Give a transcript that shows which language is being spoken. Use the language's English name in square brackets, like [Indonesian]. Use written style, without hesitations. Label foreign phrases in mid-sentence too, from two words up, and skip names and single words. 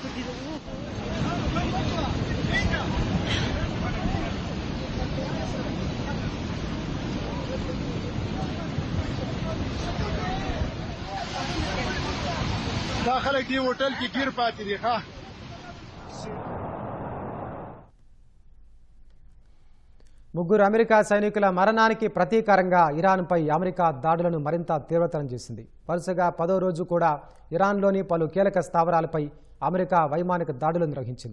[Pashto] دا خلک دی هوټل کې ګیر پاتې دي. ښه [Telugu] ముగ్గురు అమెరికా సైనికుల మరణానికి ప్రతీకారంగా ఇరాన్పై అమెరికా దాడులను మరింత తీవ్రతరం చేసింది. వరుసగా 10వ రోజు కూడా ఇరాన్లోని పలు కీలక స్థావరాలపై అమెరికా వైమానిక దాడులు నిర్వహించింది.